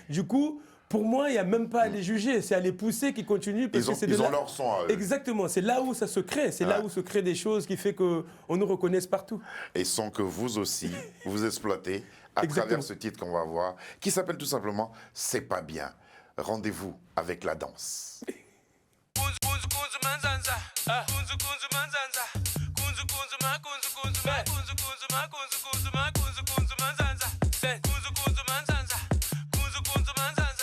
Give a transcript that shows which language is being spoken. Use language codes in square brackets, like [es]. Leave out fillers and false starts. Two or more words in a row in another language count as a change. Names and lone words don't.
[fr] Du coup, pour moi, il n'y a même pas à les juger, c'est à les pousser qui continuent. Parce ils ont leur son à eux. Exactement, c'est là où ça se crée, c'est là où se créent des choses qui fait qu'on nous reconnaisse partout. Et sont que vous aussi, vous exploitez à travers ce titre qu'on va voir, qui s'appelle tout simplement « C'est pas bien ». Rendez-vous avec la danse. Kunzu kunzu manzanza, kunzu kunzu manzanza, kunzu Kunzu kunzu ma kunzu kunzu ma kunzu kunzu ma kunzu kunzu ma kunzu kunzu manzanza. Kunzu kunzu manzanza. Kunzu kunzu manzanza.